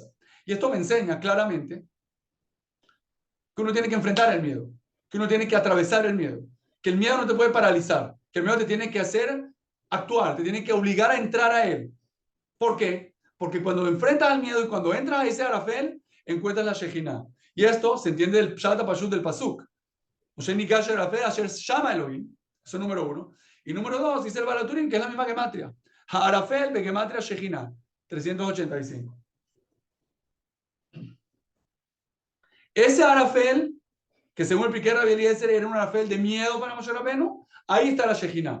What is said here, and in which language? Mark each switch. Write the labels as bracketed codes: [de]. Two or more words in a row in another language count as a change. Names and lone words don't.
[es] Y esto me enseña claramente que uno tiene que enfrentar el miedo, que uno tiene que atravesar el miedo, que el miedo no te puede paralizar, que el miedo te tiene que hacer actuar, te tiene que obligar a entrar a él. ¿Por qué? Porque cuando enfrentas al miedo y cuando entras a ese Arafel, encuentras la Shejinah. Y esto se entiende del [he] פשט פשוט [es] del Pasuk. [he] משה נגש ערפל אשר שמה אלהים. [es] Eso es número uno. Y número dos, dice el Baal HaTurim, que es la misma gematria. Arafel de gematria Shejinah. 385. Ese Arafel, que según el Pirkei Rabbi Eliezer era un Arafel de miedo para Moshe Rabbeinu, ahí está la Shejinah.